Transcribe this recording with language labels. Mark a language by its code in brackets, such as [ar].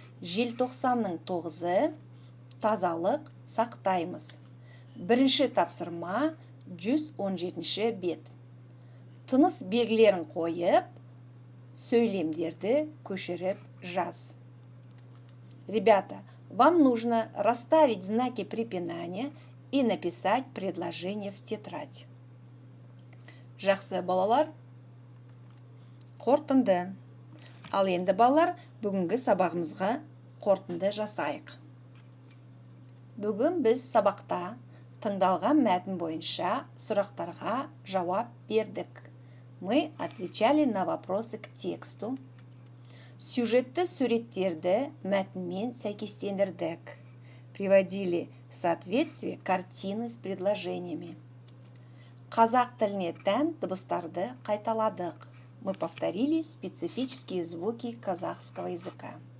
[kk] Желтоқсанның 9-ы тазалық сақтаймыз. Бірінші тапсырма 117 бет. Тыныс белгілерін қойып, сөйлемдерді көшіріп жаз. [ru] Ребята, вам нужно расставить знаки препинания и написать предложение в тетрадь. [kk] Жақсы, балалар, қорытынды. Ал енді, балалар, бүгінгі сабағымызға қорытынды жасайық. Бүгін біз сабақта тыңдалған мәтін бойынша сұрақтарға жауап бердік. [ru] Мы отвечали на вопросы к тексту. [kk] Сюжетті суреттерді мәтінмен сәйкестендірдік. [ru] Приводили в соответствие картины с предложениями. [kk] Қазақ тіліне тән дыбыстарды қайталадық. [ru] Мы повторили специфические звуки казахского языка.